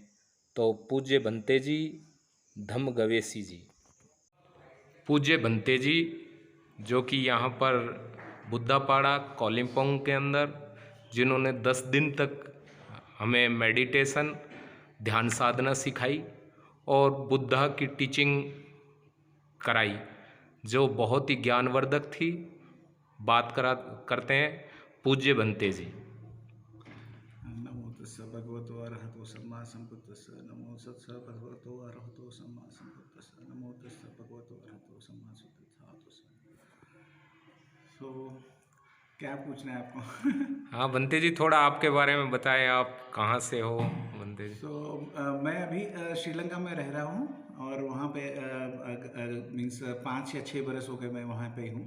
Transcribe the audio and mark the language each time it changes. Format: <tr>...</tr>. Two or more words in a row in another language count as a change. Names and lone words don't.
<hi>तो पूज्य भंते जी धम्मगवेसी जी, पूज्य भंते जी, जो कि यहाँ पर बुद्धापाड़ा कॉलिम्पोंग के अंदर, जिन्होंने 10 दिन तक हमें मेडिटेशन ध्यान साधना सिखाई और बुद्धा की टीचिंग कराई, जो बहुत ही ज्ञानवर्धक थी। बात करते हैं पूज्य भंते जी।</hi> <pi>नमो तस्स भगवतो अरहतो सम्मा सम्बुद्धस्स। नमो तस्स भगवतो अरहतो सम्मा सम्बुद्धस्स। नमो तस्स भगवतो अरहतो सम्मा सम्बुद्धस्स।</pi> <hi>सो क्या पूछना है आपको? हाँ भंते जी, थोड़ा आपके बारे में बताएं, आप कहाँ से हो भंते जी? मैं अभी श्रीलंका में रह रहा हूँ और वहाँ पे मीन्स 5 या 6 बरस हो गए मैं वहाँ पे हूँ।</hi>